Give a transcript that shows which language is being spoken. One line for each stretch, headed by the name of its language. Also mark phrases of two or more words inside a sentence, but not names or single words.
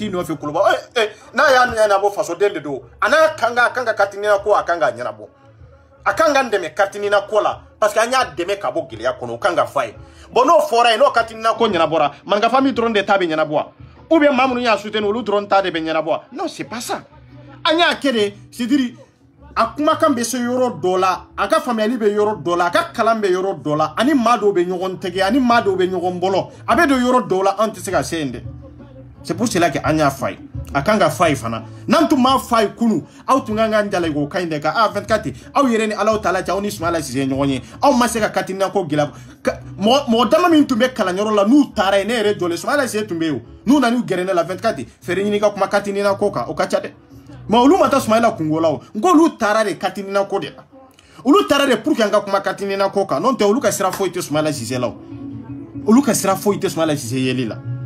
Bambara: t'i nɔfɛ kuluba n'a y'a ɲɛnabɔ fasoden de don a n'a kan ka carte nina ko a kan ka ɲɛnabɔ a kan ka n dɛmɛ carte nina ko la parce que an y'a dɛmɛ ka bɔ gɛlɛya kɔnɔ o kan ka f'a ye bon n'o fɔra yen n'o carte nina ko ɲɛnabɔra Maninka famille dɔrɔn de ta bɛ ɲɛnabɔ wa
French: ou bien
Bambara: maa minnu y'a soutenir olu dɔrɔn ta de bɛ ɲɛnabɔ wa
French: non c'est pas ça
Bambara: an y'a kɛ de c'est-à-dire a kumakan bɛ se yɔrɔ dɔ la a ka faamuyali bɛ yɔrɔ dɔ la a ka kalan bɛ yɔrɔ dɔ la ani maa dɔw bɛ ɲɔgɔn tɛgɛ ani maa dɔw bɛ ɲɔgɔn bɔlɔ a bɛ don yɔrɔ dɔw la an tɛ se ka se yen dɛ
French: c'est pour cela que
Bambara: an y'a f'a ye a kan ka f'a ye fana n'an tun m'a f'a ye kunu aw tun kan ka n jalaki o ka ɲi dɛ ka 24 aw yɛrɛ ni Alahu Taala cɛ aw ni Soumaïla Cissé ɲɔgɔn ye aw ma se ka carte nina ko gɛlɛya mɔgɔ dama min tun bɛ kalanyɔrɔ la n'u taara yen ne yɛrɛ jɔlen Soumaïla Cissé tun bɛ yen n'u nana gɛrɛ ne la 24 feere ɲini ka kuma carte nina ko kan o ka ca dɛ mais olu ma taa Soumaïla kungo la o n ko olu taara de carte nina ko de la olu taara de
French: pour que
Bambara: an ka kuma carte nina ko kan n'o tɛ olu ka sira foyi tɛ Soumaïla Cissé la o olu ka sira foyi tɛ Soumaïla Cissé yeli la